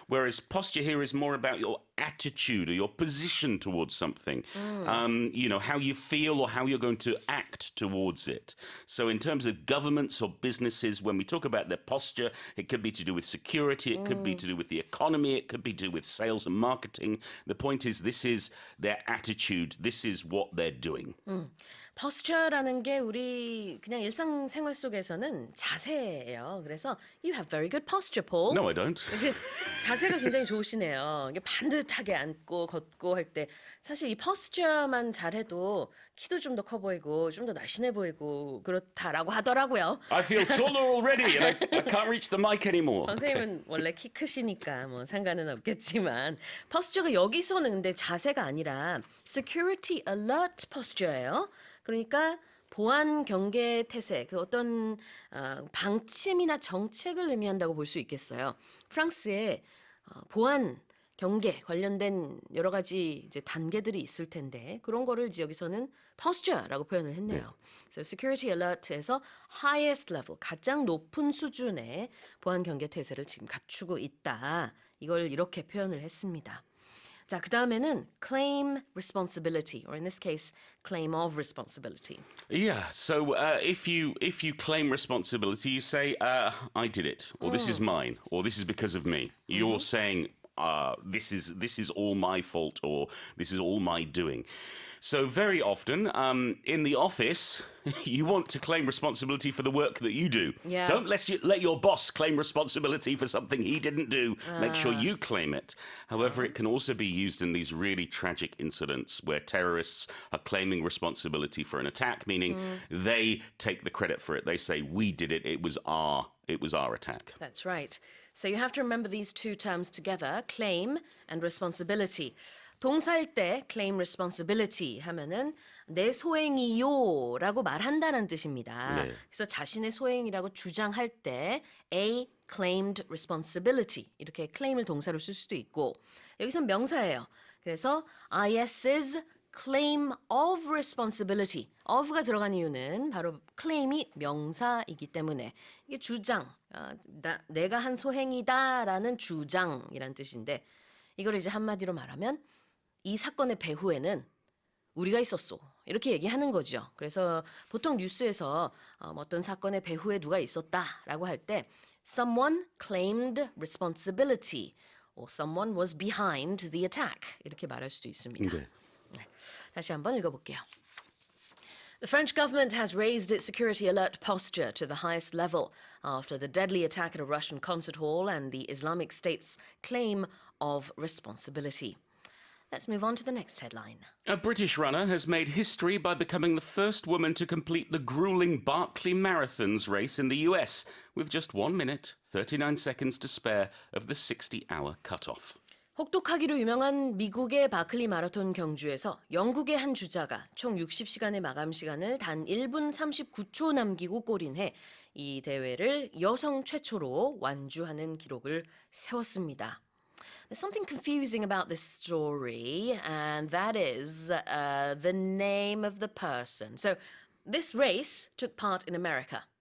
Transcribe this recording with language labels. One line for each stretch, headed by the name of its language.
English: Whereas posture here is more about your attitude or your position towards something, how you feel or how you're going to act towards it. So in terms of governments or businesses, when we talk about their posture, it could be to do with security, it could be to do with the economy, it could be to do with sales and marketing. The point is, this is their attitude, this is what they're doing.
Korean: posture라는 게 우리 그냥 일상생활 속에서는 자세예요.
English: 그래서 you have very good posture, Paul. No, I don't.
Korean: 이게 자세가 굉장히 좋으시네요. 이게 반듯하게 앉고 걷고 할 때 사실 이 posture만 잘해도 키도 좀 더 커 보이고 좀 더 날씬해 보이고 그렇다라고 하더라고요.
English: I feel taller already and I can't reach the mic anymore.
Korean: 선생님은 원래 키 크시니까 뭐 상관은 없겠지만 posture가 여기서는 근데 자세가 아니라 security alert posture 예요. 그러니까 보안 경계 태세, 그 어떤 방침이나 정책을 의미한다고 볼 수 있겠어요. 프랑스에 보안 경계 관련된 여러 가지 이제 단계들이 있을 텐데 그런 거를 이제 여기서는 posture라고 표현을 했네요. So security alert 에서 highest level, 가장 높은 수준의 보안 경계 태세를 지금 갖추고 있다. 이걸 이렇게 표현을 했습니다.
English: 자, 그 다음에는 claim responsibility, or in this case, claim of responsibility. Yeah, so if you claim responsibility, you say, I did it, or this is mine, or this is because of me. You're saying, this is all my fault, or this is all my doing. So very often, in the office, you want to claim responsibility for the work that you do. Yeah. Don't let your boss claim responsibility for something he didn't do. Make sure you claim it. However, it can also be used in these really tragic incidents where terrorists are claiming responsibility for an attack, meaning they take the credit for it. They say, we did it. It was our attack. That's right. So you have to remember these two terms together, claim and responsibility.
Korean: 동사일 때 claim responsibility 하면은 내 소행이요라고 말한다는 뜻입니다. 네. 그래서 자신의 소행이라고 주장할 때 A claimed responsibility 이렇게 claim을 동사로 쓸 수도 있고 여기선 명사예요. 그래서 IS's claim of responsibility of가 들어간 이유는 바로 claim이 명사이기 때문에 이게 주장, 내가 한 소행이다라는 주장이란 뜻인데 이걸 이제 한마디로 말하면 이 사건의 배후에는 우리가 있었어. 이렇게 얘기하는 거죠. 그래서 보통 뉴스에서 어떤 사건의 배후에 누가 있었다라고 할 때 someone claimed responsibility or someone was behind the attack 이렇게 말할 수도 있습니다. 네. 네, 다시 한번 읽어볼게요.
English: The French government has raised its security alert posture to the highest level after the deadly attack at a Russian concert hall and the Islamic State's claim of responsibility. Let's move on to the next headline. A British runner has made history by becoming the first woman to complete the grueling Barkley Marathons race in the US with just 1 minute, 39 seconds to spare of the 60-hour cutoff.
Korean: 혹독하기로 유명한 미국의 바클리 마라톤 경주에서 영국의 한 주자가 총 60시간의 마감 시간을 단 1분 39초 남기고 골인해 이 대회를 여성 최초로 완주하는 기록을 세웠습니다.
English: There's something confusing about this story, and that is the name of the person. So this race took part in America.